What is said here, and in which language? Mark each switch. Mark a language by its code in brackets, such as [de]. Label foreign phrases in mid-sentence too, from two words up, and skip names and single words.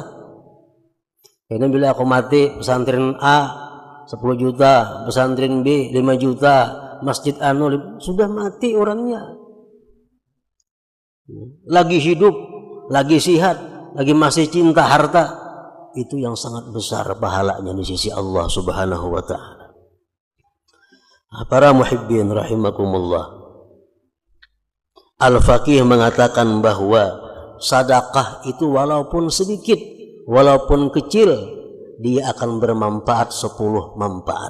[id] Karena bila aku mati, pesantren A 10 juta, pesantren B 5 juta, masjid anu sudah mati orangnya. Lagi hidup, lagi sihat, lagi masih cinta harta, itu yang sangat besar pahalanya di sisi Allah [ar] سبحانه وتعالى. [id] Para [ar] محبين رحمكم الله, [id] Al-Faqih mengatakan bahwa sedekah itu walaupun sedikit, walaupun kecil, dia akan bermanfaat 10 manfaat.